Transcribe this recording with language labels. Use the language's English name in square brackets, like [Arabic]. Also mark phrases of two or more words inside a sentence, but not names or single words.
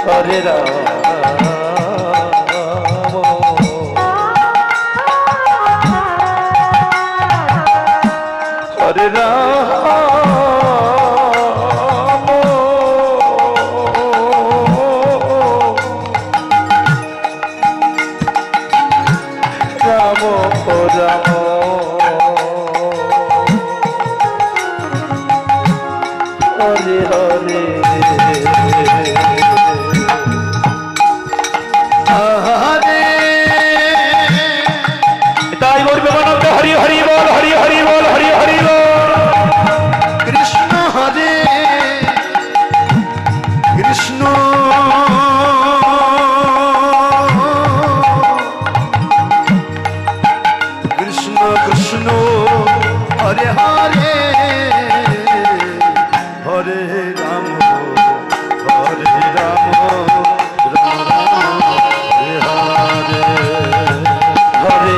[Sanskrit] হরে রাম হরে রাম রাম হরে হরে হরে [Bangla] তাই মোর বিমানন্দ হরি হরি বল হরি হরি বল হরি হরি বল [Sanskrit] কৃষ্ণ হরে কৃষ্ণ কৃষ্ণ কৃষ্ণ হরে হরে হরে রাম হরে রাম রাম রাম হরে হরে